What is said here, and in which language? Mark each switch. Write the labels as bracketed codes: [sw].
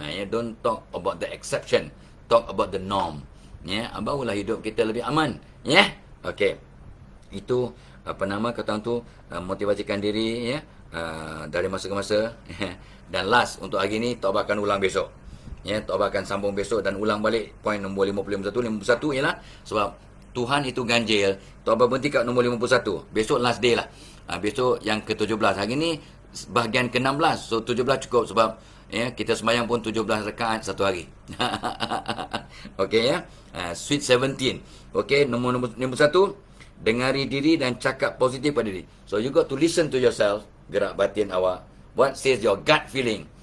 [en] Don't talk about the exception, talk about the norm. [ms] Barulah hidup kita lebih aman. Okey. Itu kata tu, motivasikan diri ya, dari masa ke masa. Dan last untuk hari ni Tok Abah akan ulang besok. Tok Abah akan sambung besok dan ulang balik poin nombor 51 ialah sebab Tuhan itu ganjil. Tok Abah berhenti kat nombor 51. Besok last day lah. Besok yang ke-17. Hari ni bahagian ke-16. So 17 cukup sebab kita sembahyang pun 17 rakaat satu hari. Okey ya. [en] Sweet 17. [ms] Okey, nombor 1, dengari diri dan cakap positif pada diri. [en] So you got to listen to yourself, [ms] gerak batin awak. [en] What says your gut feeling?